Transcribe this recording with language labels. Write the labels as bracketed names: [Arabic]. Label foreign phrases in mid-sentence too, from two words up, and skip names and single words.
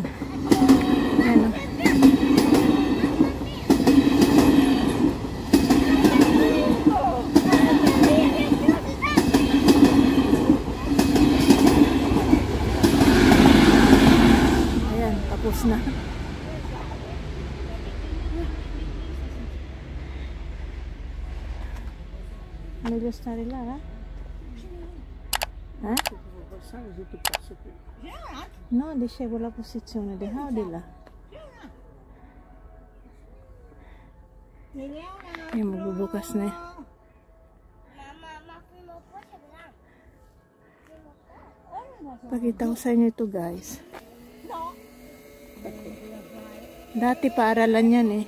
[Filipino] Ayan o. Ayan, tapos na. [Italian] Meglio stare là, eh? Eh? No, dicevo la posizione di là o di là. [Filipino] Ayan, magbubukas na. Pakita ko sa inyo ito, guys. Dati paaralan yan eh.